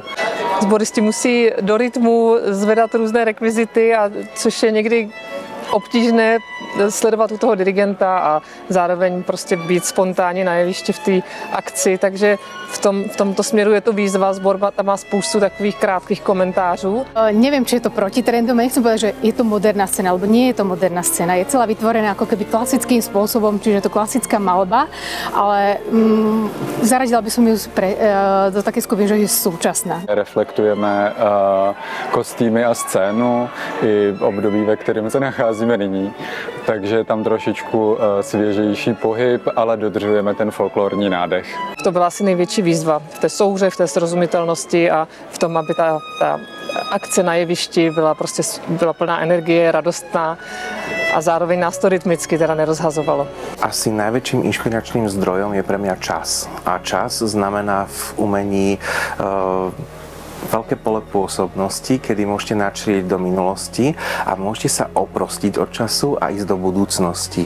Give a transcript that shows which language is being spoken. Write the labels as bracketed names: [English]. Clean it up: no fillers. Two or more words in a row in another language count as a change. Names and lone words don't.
[Czech] Sboristi musí do rytmu zvedat různé rekvizity, což je někdy obtížné sledovat u toho dirigenta a zároveň prostě být spontánně na jevišti v té akci, takže v tomto směru je to výzva. Sbor tam má spoustu takových krátkých komentářů. [Slovak] Neviem, či je to proti trendom, nechcem povedať, že je to moderná scéna, alebo nie je to moderná scéna. Je celá vytvorená ako keby klasickým spôsobom, čiže je to klasická malba, ale zaradila by som ju do také skupiny, že je súčasná. [Czech] Reflektujeme kostýmy a scénu i období, ve kterém se nacházíme nyní. Takže tam trošičku svěžejší pohyb, ale dodržujeme ten folklorní nádech. To byla asi největší výzva v té souhře, v té srozumitelnosti a v tom, aby ta akce na jevišti byla plná energie, radostná a zároveň nás to rytmicky teda nerozhazovalo. [Slovak] Asi najväčším inšpiračným zdrojom je pre mňa čas. A čas znamená v umení veľké pole pôsobnosti, kedy môžete načrieť do minulosti a môžete sa oprostiť od času a ísť do budúcnosti.